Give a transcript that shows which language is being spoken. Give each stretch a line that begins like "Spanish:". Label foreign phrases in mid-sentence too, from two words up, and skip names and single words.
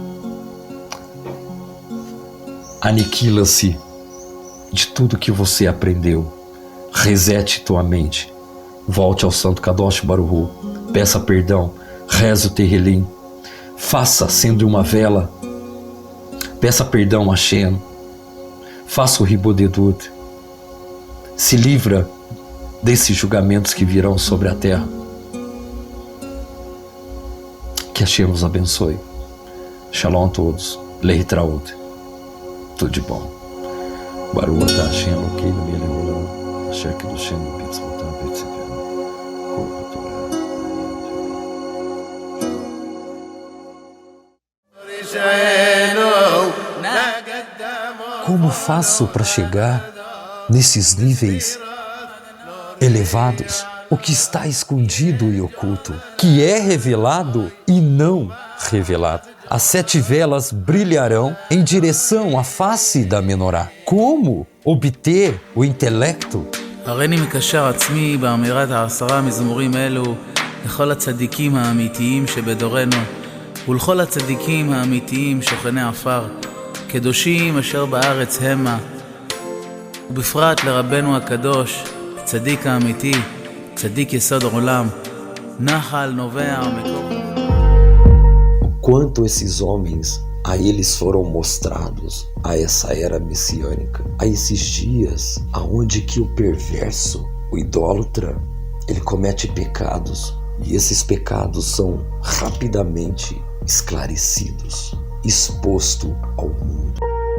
Portuguese: aniquila-se de tudo que você aprendeu, resete tua mente, volte ao Santo
Hebrew: קדוש ברוך הוא,
Portuguese: peça perdão, reze o Tehillim, faça, acenda uma vela, peça perdão a Hashem, faça o Ribodedut, se livra desses julgamentos que virão sobre a terra. Que Hashem os abençoe. Shalom a todos. Leitraud. Tudo de bom.
Hebrew: ברוך אתה השם אלוקינו מלך העולם, אשר קדשנו במצותיו וצונו כל התורה.
Portuguese: Como faço para chegar nesses níveis elevados? O que está escondido e oculto, que é revelado e não revelado. As 7 velas brilharão em direção à face da menorá. Como obter o intelecto?
Hebrew: הריני מקשר עצמי באמירת 10 מזמורים אלו לכל הצדיקים האמיתיים שבדורנו ולכל הצדיקים האמיתיים שוכני עפר, קדושים אשר בארץ המה, ובפרט לרבנו הקדוש, צדיק האמיתי, צדיק יסוד עולם, נחל נובע מקור.
Portuguese: Quanto esses homens, a eles foram mostrados a essa era messiânica, a esses dias aonde que o perverso, o idólatra, ele comete pecados e esses pecados são rapidamente esclarecidos, exposto ao mundo.